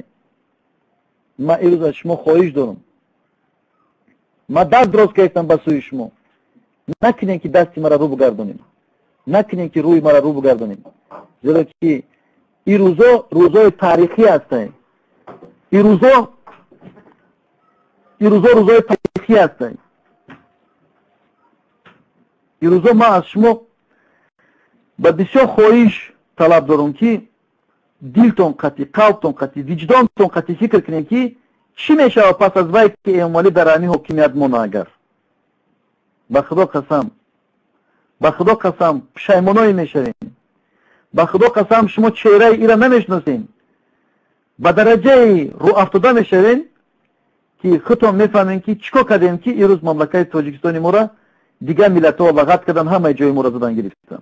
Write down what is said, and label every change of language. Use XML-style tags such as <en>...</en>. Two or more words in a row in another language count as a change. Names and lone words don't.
<fa>ما ایروز از شما خواهش دارم، ما دست دراز کردم به سوی شما، نکنین که دستی مرا رو بگردونیم، نکنین که روی مرا رو بگردونیم، زیرا که این روزای تاریخی هستند. این روزا روزای تاریخی هستند. این روزا ما از شما</fa> <tg>ба бисёр хоҳиш талаб дорам ки дилтон қатӣ, қалбтон қатӣ, виҷдонтон қатӣ фикр кунем ки чӣ мешавад пас аз вай ки эмомалӣ дар ҳамин ҳокимият монад. агар ба худо қасам пушаймоное мешавем, ба худо қасам шумо чеҳраи ира намешиносем, ба дараҷаи рӯ афтода мешавем ки худтон мефаҳмем ки чӣ кор кардем ки имрӯз мамлакати тоҷикистони моро дигар миллатҳо лагат кардан, ҳамаи ҷои моро задан гирифтан.</tg>